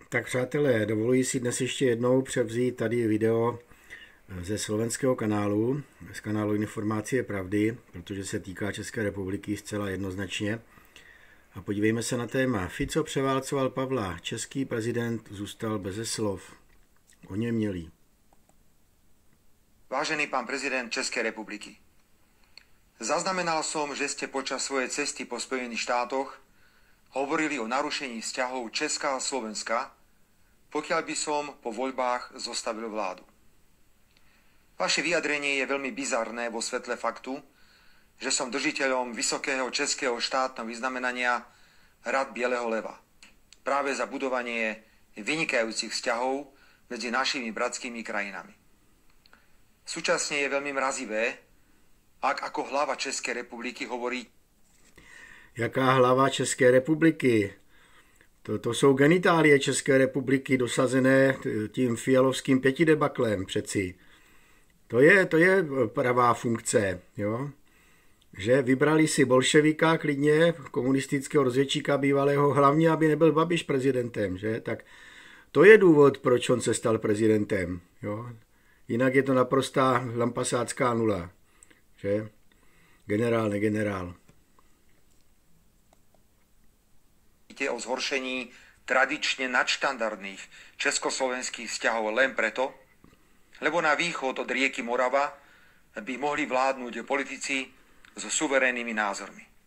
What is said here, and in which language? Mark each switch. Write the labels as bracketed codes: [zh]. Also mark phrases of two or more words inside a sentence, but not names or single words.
[cs] Tak přátelé, dovoluji si dnes ještě jednou převzít tady video ze slovenského kanálu, z kanálu Informácie pravdy, protože se týká České republiky zcela jednoznačně. A podívejme se na téma. Fico převálcoval Pavla, český prezident zůstal beze slov. O něm měli. [sk] Vážený pán prezident Českej republiky, zaznamenal som, že ste počas svojej cesty po Spojených štátoch hovorili o narušení vzťahov Česka a Slovenska, pokiaľ by som po voľbách zostavil vládu. Vaše vyjadrenie je veľmi bizarné vo svetle faktu, že som držiteľom vysokého českého štátneho vyznamenania Rad Bieleho leva. Práve za budovanie vynikajúcich vzťahov medzi našimi bratskými krajinami. Súčasne je veľmi mrazivé, ak ako hlava Českej republiky hovorí. [cs] Jaká hlava České republiky? To jsou genitálie České republiky dosazené tím fialovským pětidebaklem přeci. To je pravá funkce, jo? Že vybrali si bolševika klidně, komunistického rozvědčíka bývalého, hlavně, aby nebyl Babiš prezidentem, že? Tak to je důvod, proč on se stal prezidentem, jo? Jinak je to naprostá lampasácká nula, že? Generál, negenerál. [sk] O zhoršení tradične nadštandardných československých vzťahov len preto, lebo na východ od rieky Morava by mohli vládnuť politici so suverénnymi názormi.